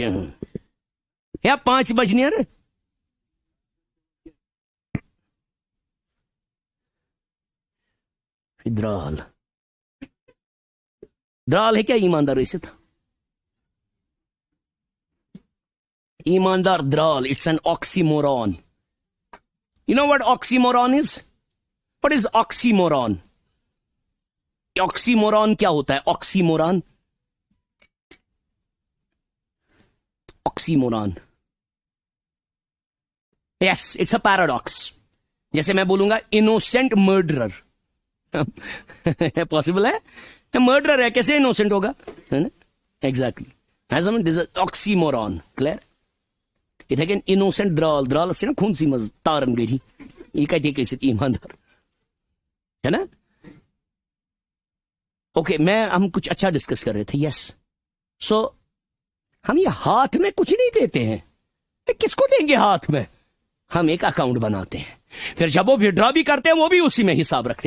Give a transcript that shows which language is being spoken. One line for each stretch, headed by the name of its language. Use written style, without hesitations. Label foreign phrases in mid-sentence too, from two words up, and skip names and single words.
Kashmiri: या 5 बजे नेर द्राल द्राल है क्या ईमानदार? इसे ईमानदार द्राल,
English: It's an oxymoron. You know what oxymoron is? What is oxymoron?
Hindi: ऑक्सीमोरॉन क्या होता है?
English: Oxymoron, oxymoron, yes, it's a paradox.
Hindi: जैसे मैं बोलूंगा
English: innocent murderer,
Hindi: पॉसिबल है? मर्डरर है, कैसे इनोसेंट होगा? है ना?
English: Exactly, this is oxymoron. क्लियर?
Kashmiri: इथे इनोसेंट द्राल, द्राल से ना खून सी मज तारन गई, ये कहते कैसे ईमानदार, है ना?
Hindi: ओके, हम कुछ अच्छा डिस्कस कर रहे थे।
English: yes, so
Hindi: हम ये हाथ में कुछ नहीं देते हैं, किसको देंगे हाथ में? हम एक अकाउंट बनाते हैं, फिर जब वो विड्रॉ भी करते हैं वो भी उसी में हिसाब रखते हैं।